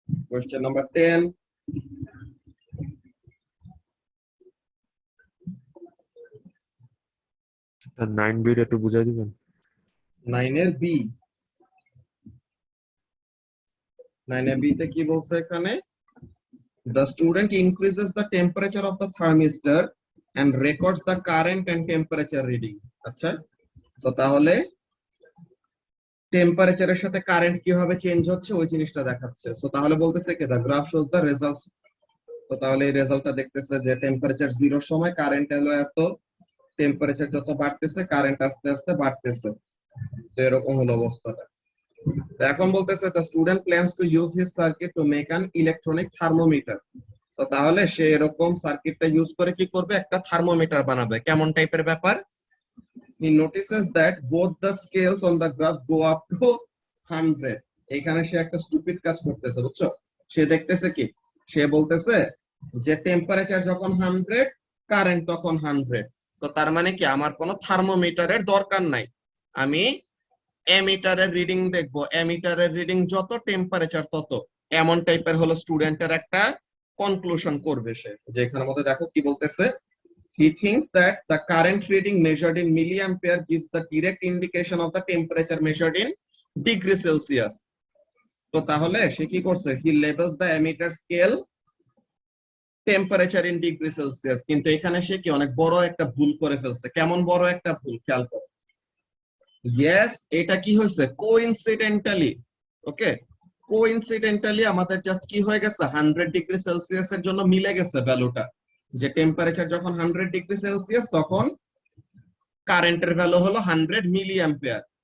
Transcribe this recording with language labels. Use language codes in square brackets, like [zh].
[en] question number 10. [bn] Sir 9B টা একটু বুঝাই দিবেন? 9 এর B, 9 এর B তে কি বলছে এখানে? [en] The student increases the temperature of the thermistor and records the current and temperature reading. [bn] আচ্ছা, তো তাহলে টেম্পারেচারের সাথে কারেন্ট কিভাবে চেঞ্জ হচ্ছে ওই জিনিসটা দেখাচ্ছে। সো তাহলে বলতেছে কি [en] the graph shows the results. [bn] তো তাহলে এই রেজাল্টটা দেখতেছে যে টেম্পারেচার 0 এর সময় কারেন্ট হলো এত, টেম্পারেচার যত বাড়তেছে কারেন্ট আস্তে আস্তে বাড়তেছে। তো এরকম হলো অবস্থাটা। তো এখন বলতেছে [en] the student plans to use his circuit to make an electronic thermometer. [bn] তো তাহলে সে এরকম সার্কিটটা ইউজ করে কি করবে, একটা থার্মোমিটার বানাবে। কেমন টাইপের ব্যাপার? [en] He notices that both the scales on the graph go up to 100. [bn] এখানে সে একটা স্টুপিড কাজ করতেছে, বুঝছো? সে দেখতেছে কি, সে বলতেছে যে টেম্পারেচার যখন 100 কারেন্ট তখন 100। তো তার মানে কি আমার কোনো থার্মোমিটারের দরকার নাই, আমি এমিটারের রিডিং দেখবো, এমিটারের রিডিং যত টেম্পারেচার তত। এমন টাইপের হলো স্টুডেন্টের একটা কনক্লুশন করবে সে। যে এখানের মধ্যে দেখো কি বলতেছে, [en] he thinks that the current reading measured in milliampere gives the direct indication of the temperature measured in degree Celsius. [bn] তো তাহলে সে কি করছে, [en] he labels the emitter scale temperature in degree Celsius, [bn] কিন্তু এখানে সে কি অনেক বড় একটা ভুল করে ফেলছে। কেমন বড় একটা ভুল খেয়াল করো। ইয়েস, এটা কি হয়েছে কোইনসিডেন্টালি, ওকে, কোইনসিডেন্টালি আমাদের জাস্ট কি হয়ে গেছে 100 ডিগ্রি সেলসিয়াস এর জন্য মিলে গেছে ভ্যালুটা, যে টেম্পারেচার যখন 100 ডিগ্রি সেলসিয়াস তখন কারেন্টের ভ্যালু হলো 100 মিলি অ্যাম্পিয়ার।